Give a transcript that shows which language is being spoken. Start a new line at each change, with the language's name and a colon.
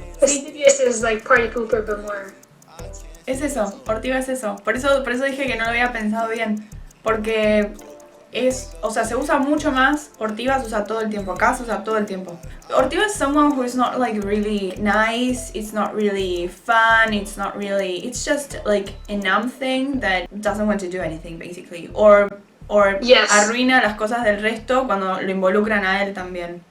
English: Fastidious is like party pooper, but more.
Spanish: Es eso, ortiva es eso. Por eso dije que no lo había pensado bien. Porque o sea, se usa mucho más. Hortiva se usa todo el tiempo. Acá se usa todo el tiempo.
English: Hortiva is someone who is not like really nice. It's not really fun. It's just like a numb thing that doesn't want to do anything basically. Or Yes.
Spanish: arruina las cosas del resto cuando lo involucran a él también.